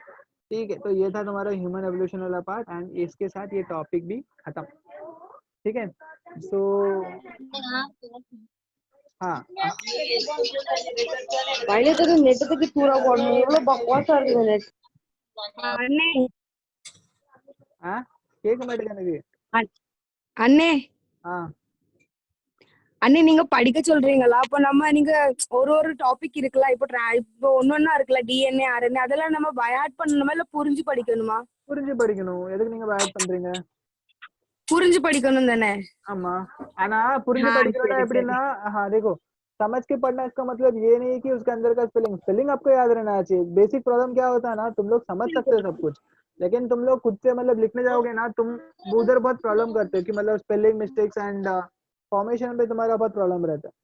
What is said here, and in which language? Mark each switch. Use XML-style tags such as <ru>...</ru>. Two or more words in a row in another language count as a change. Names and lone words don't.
<hi>ठीक है, ठीक है, तो ये था तुम्हारा</hi> <en>human evolution</en> <hi>वाला पार्ट एंड इसके साथ ये टॉपिक भी खत्म। ठीक है, सो हाँ पहले तो नेट तो पूरा बकवास नेट అన్నే</hi> <ta>हाँ கேட்க மாட்டேங்குது எனக்கு அண்ணே</ta> <hi>हाँ</hi> <ta>அண்ணே நீங்க படிக்க சொல்றீங்களா? அப்ப நம்ம நீங்க ஒரு டாபிக் இருக்குல்ல, இப்போ ஒன்னொன்னா இருக்குல்ல, டிஎன்ஏ ஆர்என்ஏ அதெல்லாம் நம்ம பயாட் பண்ணணுமா இல்ல புரிஞ்சு படிக்கணுமா? புரிஞ்சு படிக்கணும், எதுக்கு நீங்க ஆட் பண்றீங்க? புரிஞ்சு படிக்கணும் தானே? ஆமா, ஆனா புரிஞ்சு</ta> <hi>हाँ</hi> <ta>படிக்கிறோம்னா சரி சரி எப்படின்னா,</ta> <hi>हाँ देखो, समझ के पढ़ना इसका मतलब ये नहीं कि उसके अंदर का स्पेलिंग आपको याद रहना चाहिए। बेसिक प्रॉब्लम क्या होता है ना, तुम लोग समझ सकते हो सब कुछ, लेकिन तुम लोग खुद से मतलब लिखने जाओगे ना, तुम उधर बहुत प्रॉब्लम करते हो कि मतलब</hi> <en>spelling mistakes</en> <hi>एंड फॉर्मेशन पे तुम्हारा बहुत प्रॉब्लम रहता है।</hi>